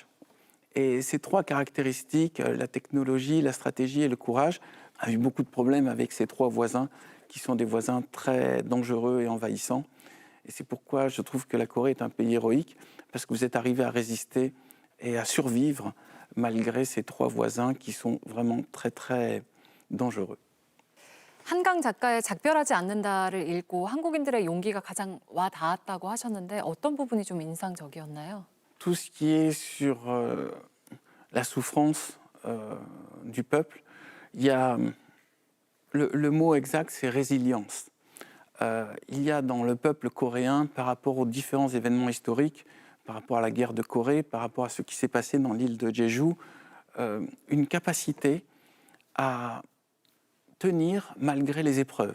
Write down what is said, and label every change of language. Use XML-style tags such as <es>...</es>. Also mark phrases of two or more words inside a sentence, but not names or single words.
<fr>Et ces trois caractéristiques, la technologie, la stratégie et le courage, a eu beaucoup de problèmes avec ces trois voisins qui sont des voisins très dangereux et envahissants. Et c'est pourquoi je trouve que la Corée est un pays héroïque, parce que vous êtes arrivé à résister et à survivre malgré ces trois voisins qui sont vraiment très, très dangereux.</fr> <ko>한강 작가의 작별하지 않는다를 읽고 한국인들의 용기가 가장 와 닿았다고 하셨는데 어떤 부분이 좀 인상적이었나요?</ko> <fr>tout ce qui est sur la souffrance du peuple, il y a le mot exact, c'est résilience. Il y a dans le peuple coréen, par rapport aux différents événements historiques, par rapport à la guerre de Corée, par rapport à ce qui s'est passé dans l'île de Jeju, une capacité à tenir malgré les épreuves.</fr>